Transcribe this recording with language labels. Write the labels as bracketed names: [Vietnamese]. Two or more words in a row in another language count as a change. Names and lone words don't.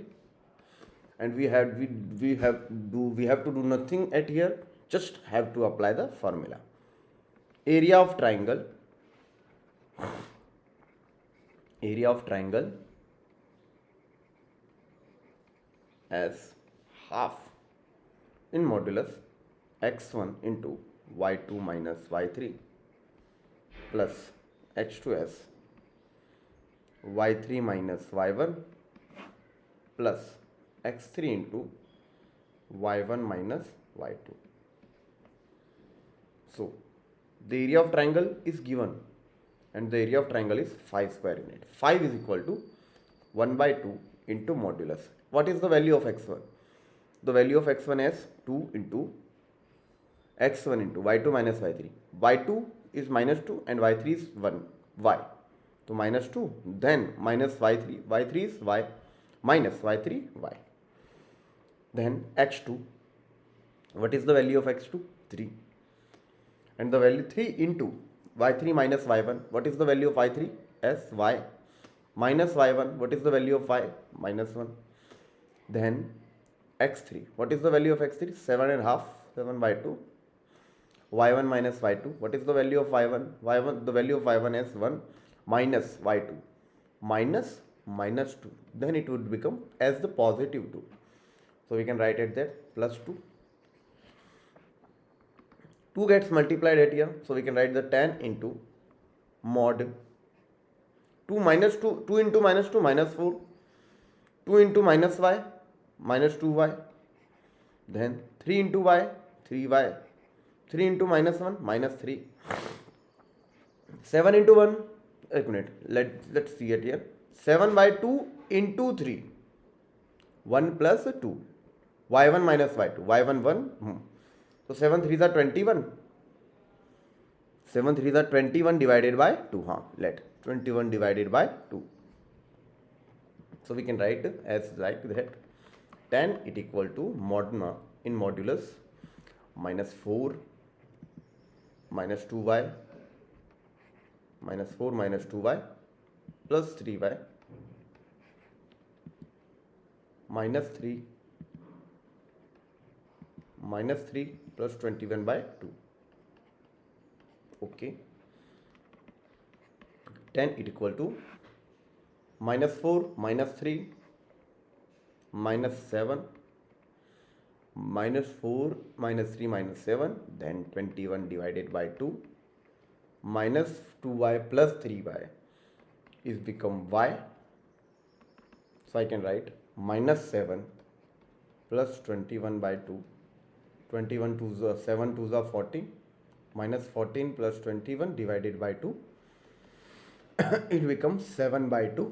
[English] And we have to do nothing at here, just have to apply the formula. Area of triangle as half in modulus x1 into y2 minus y3 plus h2 as y3 minus y1 plus x3 into y1 minus y2. So the area of triangle is given. and the area of triangle is 5 square unit. 5 is equal to 1 by 2 into modulus. What is the value of x1? The value of x1 is 2 into x1 into y2 minus y3. y2 is minus 2 and y3 is 1 y. So minus 2, then minus y3. y3 is y minus y3 y. Then x2. What is the value of x2? 3. And the value 3 into y3 minus y1. What is the value of y3? As y minus y1. What is the value of y? Minus 1. Then x3. What is the value of x3? 7 and half. 7 by 2. y1 minus y2. What is the value of y1? y1, the value of y1 is 1 minus y2 minus minus 2. Then it would become as the positive 2. So we can write it there plus 2. 2 gets multiplied at here. So we can write the 10 into mod 2 minus 2. 2 into minus 2 minus 4. 2 into minus y minus 2y. Then 3 into y 3y. 3 into minus 1 minus 3. 7 into 1. [Hindi] एक मिनट, [English] let's see it here. 7 by 2 into 3. 1 plus 2. y1 minus y2. y1 1. So 7 3s are 21. 7 3s are 21 divided by 2. Let 21 divided by 2. So we can write as like that. 10 it equal to mod in modulus minus 4 minus 2y minus 4 minus 2y plus 3y minus 3 minus 3 plus 21 by 2. Okay. 10 it equal to minus 4 minus 3 minus 7 minus 4 minus 3 minus 7, then 21 divided by 2 minus 2y plus 3y is become y. So I can write minus 7 plus 21 by 2. 21 2s are 7 2s are 14 minus 14 plus 21 divided by 2. It becomes 7 by 2.